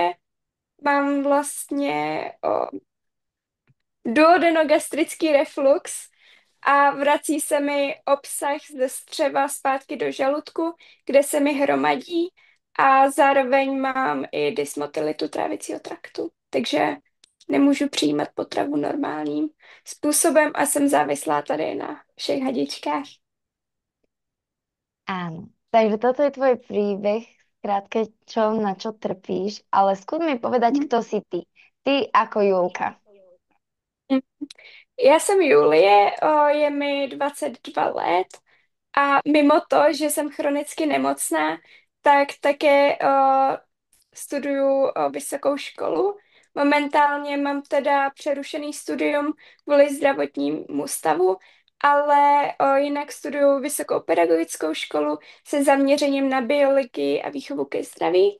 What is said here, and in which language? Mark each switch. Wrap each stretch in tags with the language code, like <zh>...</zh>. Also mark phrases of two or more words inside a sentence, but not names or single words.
<cs>Mám vlastně duodenogastrický reflux a vrací se mi obsah ze střeva zpátky do žaludku, kde se mi hromadí a zároveň mám i dysmotilitu trávicího traktu. Takže nemůžu přijímat potravu normálním způsobem a jsem závislá tady na všech hadičkách.</cs> <sk>Áno. Takže toto je tvoj príbeh, krátke, na čo trpíš, ale skús mi povedať, kto si ty. Ty ako Julka.</sk> <cs>Já jsem Julie, je mi 22 let a mimo to, že jsem chronicky nemocná, tak také studuju vysokou školu. Momentálně mám teda přerušený studium kvůli zdravotnímu stavu, ale jinak studuju vysokou pedagogickou školu se zaměřením na biologii a výchovu ke zdraví.</cs>